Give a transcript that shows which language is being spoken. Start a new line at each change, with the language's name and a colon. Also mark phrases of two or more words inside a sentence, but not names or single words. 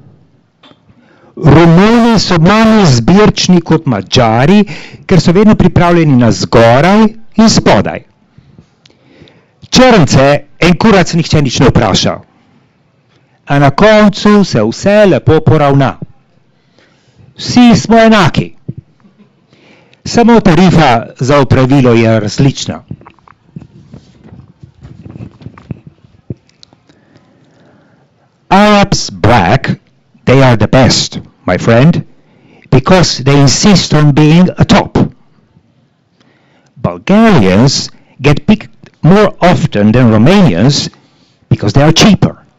Slovenian: Romuni so manj zbirčni kot Madžari, ker so vedno pripravljeni na zgoraj in spodaj. Črnce en kurac nihče nič ne vpraša. A na koncu se vse lepo poravna. Vsi smo enaki. Samo tarifa za opravilo je različna.
English: Arabs brag they are the best, my friend, because they insist on being atop. Bulgarians get picked more often than Romanians because they are cheaper.